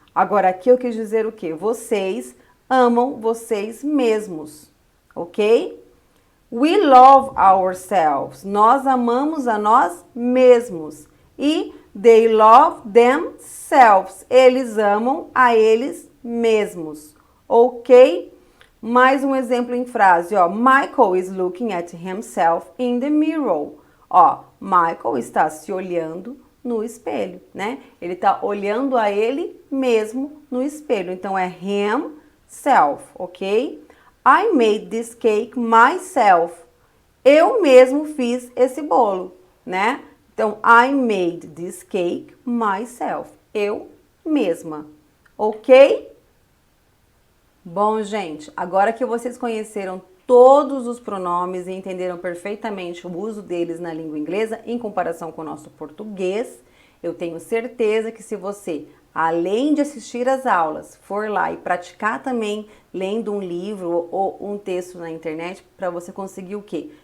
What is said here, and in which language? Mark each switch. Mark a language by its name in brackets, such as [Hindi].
[Portuguese] Agora aqui eu quis dizer o quê? Vocês amam vocês mesmos, ok? [English] We love ourselves. [Portuguese] Nós amamos a nós mesmos. E [English] they love themselves. [Portuguese] Eles amam a eles mesmos, ok? Mais um exemplo em frase, ó. [English] Michael is looking at himself in the mirror. [Portuguese] Ó, Michael está se olhando no espelho, né? Ele está olhando a ele mesmo no espelho. Então é [English] himself, ok? I made this cake myself. [Portuguese] Eu mesmo fiz esse bolo, né? [English] Então, I made this cake myself. [Portuguese] Eu mesma, ok? Bom, gente, agora que vocês conheceram todos os pronomes e entenderam perfeitamente o uso deles na língua inglesa em comparação com o nosso português, eu tenho certeza que se você, além de assistir às aulas, for lá e praticar também lendo um livro ou um texto na internet, para você conseguir o quê?